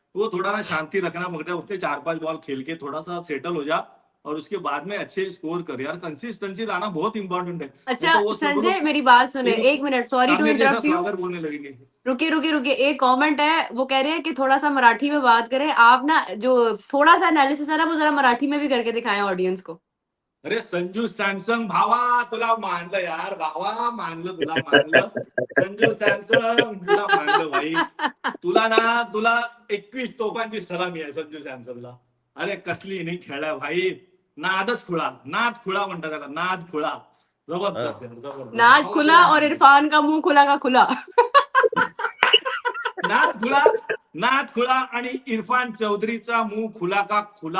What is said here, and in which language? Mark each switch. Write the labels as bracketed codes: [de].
[hi] वो थोड़ा ना शांति रखना पड़ता है, उसने 4-5 बॉल खेल के थोड़ा सा सेटल हो जा, और उसके बाद में अच्छे स्कोर कर। यार कंसिस्टेंसी लाना बहुत इंपॉर्टेंट है। अच्छा तो वो सब संजय, लोग- मेरी बात सुने, एक मिनट, सॉरी टू सामने जैसा इंटरप्ट यू। सागर बोलने लगेंगे। रुकिए, एक कमेंट है, वो कह रहे हैं कि थोड़ा सा मराठी में बात करें आप ना, जो थोड़ा सा एनालिसिस है ना, वो जरा मराठी में भी करके दिखाएं ऑडियन्स को। [mr] अरे संजू सॅमसन भावा, तुला मानलं यार, भावा मानलं, तुला मानलं संजू सॅमसन, तुला मानलं भाई। तुला 21 तोफांची सलामी आहे संजू सॅमसनला। अरे कसली नाही खेळला भाई, नाद खुळा म्हणतात त्याला, नाद खुळा। जबरदस्त यार, जबरदस्त। [hi] नाज खुला और इरफान का मुंह खुला का खुला। [mr] नाद खुळा आणि इरफान चौधरीचा [hi] मुंह खुला का खुला।